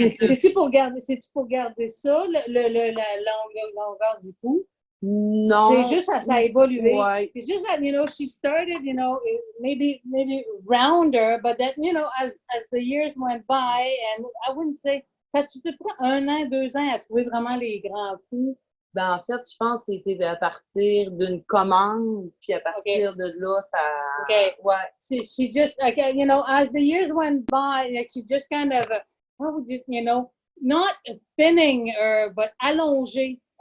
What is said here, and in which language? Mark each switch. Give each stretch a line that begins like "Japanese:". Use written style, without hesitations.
French: C'est-tu pour garder ça, la longueur du cou? Non. C'est juste ça a évolué. Ouais.
English: It's just that, you know, she started, you know, maybe rounder, but that, you know, as the years went by, and I wouldn't say,
French: ça tu te prends 1 an, 2 ans à trouver vraiment les grands coups. Ben, en fait, je pense que c'était à partir d'une commande, puis à partir de là, ça... Okay. Ouais.
English: She just, like, you know, as the years went by, like, she just kind of, how would you, you know, not thinning her, but allongé.